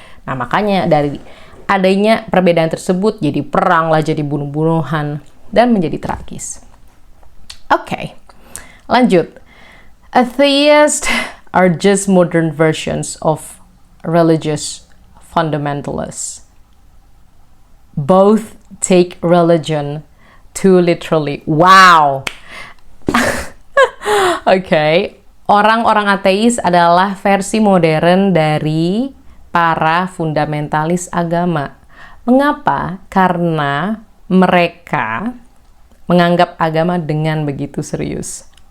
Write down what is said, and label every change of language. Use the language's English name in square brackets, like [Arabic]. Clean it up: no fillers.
[Indonesian] Nah, makanya dari adanya perbedaan tersebut jadi perang lah, jadi bunuh-bunuhan, dan menjadi tragis. Oke, lanjut. [English] Atheists are just modern versions of religious fundamentalists. Both take religion too literally. Wow. [Indonesian] Oke, orang-orang ateis adalah versi modern dari para fundamentalis agama. Mengapa? Karena mereka menganggap agama dengan begitu serius.